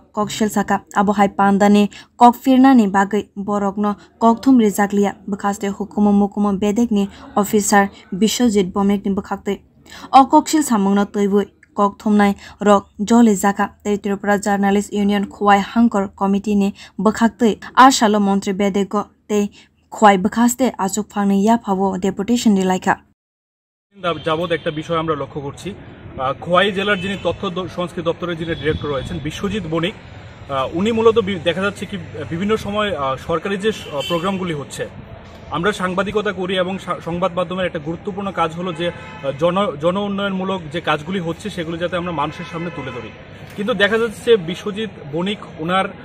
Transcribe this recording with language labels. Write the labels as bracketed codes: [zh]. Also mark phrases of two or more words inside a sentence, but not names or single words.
[trp] koksilsakha abohai pandani kokfirnani bagui borokno kokthum rijakliya bwkhaste hukumu mukumu bedek ni officer Biswajit Banik ni bwkhakte o koksil samungno toibui kokthumnai rok joli jaka Tripura Journalist Union khowai hankor committee ni bwkhakte arsalo mantri bedeko te khowai bwkhaste achuk phangni yaphabo deputation rilaika [bn] যাবত একটা বিষয় আমরা লক্ষ্য করছি খোয়াই জেলার যিনি তথ্য সংস্কৃতি দপ্তরের যিনি ডিরেক্টর রয়েছেন বিশ্বজিৎ বণিক উনি মূলত দেখা যাচ্ছে কি বিভিন্ন সময় সরকারি যে প্রোগ্রামগুলি হচ্ছে আমরা সাংবাদিকতা করি এবং সংবাদ মাধ্যমের একটা গুরুত্বপূর্ণ কাজ হলো যে জন উন্নয়নমূলক যে কাজগুলি হচ্ছে সেগুলো যাতে আমরা মানুষের সামনে তুলে ধরি কিন্তু দেখা যাচ্ছে বিশ্বজিৎ বণিক ওনার